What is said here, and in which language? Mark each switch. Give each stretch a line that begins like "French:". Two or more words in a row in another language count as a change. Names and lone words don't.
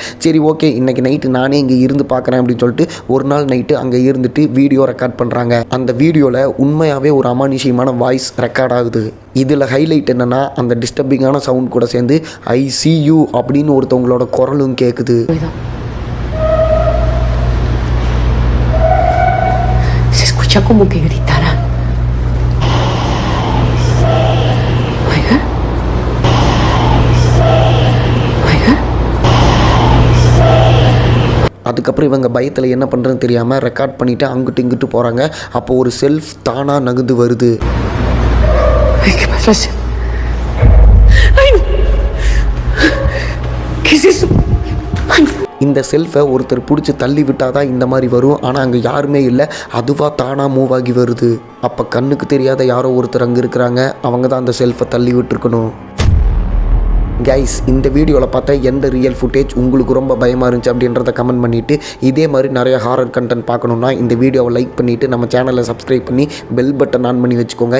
Tamil: சரி ஓகே, இன்றைக்கி நைட்டு நானே இங்கே இருந்து பார்க்குறேன் அப்படின்னு சொல்லிட்டு ஒரு நாள் நைட்டு அங்கே இருந்துட்டு
English: video record
Tamil: பண்ணுறாங்க. அந்த வீடியோவில் உண்மையாகவே ஒரு அமானுஷ்யமான
English: voice record
Tamil: ஆகுது. இதில் ஹைலைட் என்னென்னா அந்த
English: disturbing sound
Tamil: கூட சேர்ந்து
English: I see you
Tamil: அப்படின்னு ஒருத்தவங்களோட குரலும் கேட்குது.
Spanish: Se escucha como que gritará. Oiga. Oiga.
Tamil: அதுக்கப்புறம் இவங்க பயத்தில் என்ன பண்ணுறதுன்னு தெரியாமல் ரெக்கார்ட் பண்ணிவிட்டு அங்கிட்டு இங்கிட்டு போகிறாங்க. அப்போ ஒரு செல்ஃப் தானாக நகர்ந்து வருது.
Spanish: Ay, ¿qué pasa? Ay, no. ¿Qué es eso? Ay.
Tamil: இந்த செல்ஃபை ஒருத்தர் பிடிச்சி தள்ளி விட்டால் தான் இந்த மாதிரி வரும். ஆனால் அங்கே யாருமே இல்லை, அதுவாக தானாக மூவ் ஆகி வருது. அப்போ கண்ணுக்கு தெரியாத யாரோ ஒருத்தர் அங்கே இருக்கிறாங்க. அவங்க தான் அந்த செல்ஃபை தள்ளி விட்டுருக்கணும். கைஸ், இந்த வீடியோவில் பார்த்தா எந்த
English: real footage
Tamil: உங்களுக்கு ரொம்ப பயமாக இருந்துச்சு அப்படின்றத கமெண்ட் பண்ணிவிட்டு, இதே மாதிரி நிறைய
English: horror content
Tamil: பார்க்கணுன்னா இந்த வீடியோவை லைக் பண்ணிவிட்டு நம்ம
English: channel subscribe
Tamil: பண்ணி
English: bell button on
Tamil: பண்ணி வச்சுக்கோங்க.